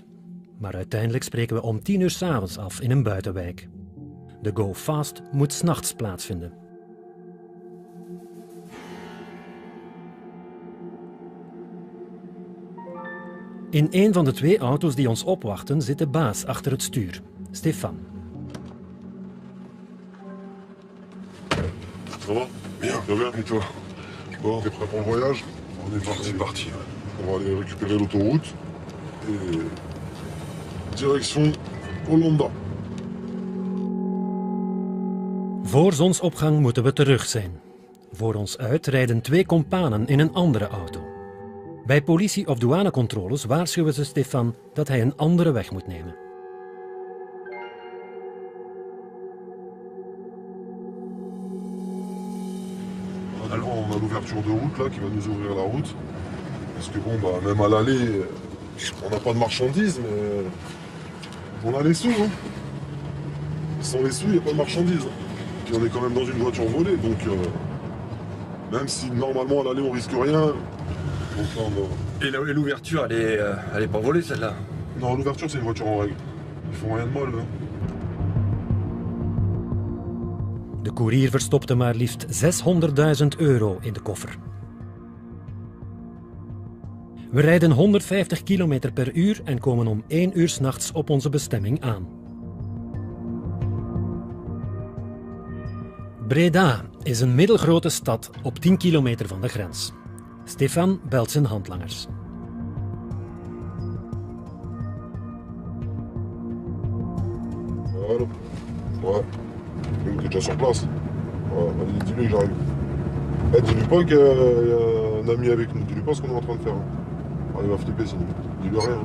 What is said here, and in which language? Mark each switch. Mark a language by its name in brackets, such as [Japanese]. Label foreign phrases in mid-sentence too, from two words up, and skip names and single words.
[Dutch] Maar uiteindelijk spreken we om 10 uur 's avonds af in een buitenwijk. De [English] Go Fast [Dutch] moet 's nachts plaatsvinden. In een van de 2 auto's die ons opwachten zit de baas achter het stuur, Stefan. [French] Ça va? Bien. Bien, et toi? Bon, t'es prêt pour le voyage? On est parti. On va aller récupérer l'autoroute et direction Hollanda. [Dutch] Voor zonsopgang moeten we terug zijn. Voor ons uit rijden 2 kompanen in een andere auto. Bij politie- of douanecontroles waarschuwen ze Stefan dat hij een andere weg moet nemen. [French] On a l'ouverture de route là qui va nous ouvrir la route. Parce que bon, bah, même à l'aller, on n'a pas de marchandises, mais on a les sous. Hein. Sans les sous, il n'y a pas de marchandises. Puis on est quand même dans une voiture volée, donc même si normalement à l'aller on risque rien. Donc là, Et l'ouverture, elle est pas volée celle-là? Non, l'ouverture c'est une voiture en règle. Ils font rien de mal. Hein. [Dutch] De koerier verstopte maar liefst €600.000 in de koffer. We rijden 150 km per uur en komen om 1 uur 's nachts op onze bestemming aan. Breda is een middelgrote stad op 10 kilometer van de grens. Stefan belt zijn handlangers. [French] Voilà. Ouais. T'es déjà sur place. Ouais, vas-y, dis-lui que j'arrive. Eh, dis-lui pas qu'il y a un ami avec nous. Dis-lui pas ce qu'on est en train de faire. Ah, il va flipper sinon. Dis-lui rien.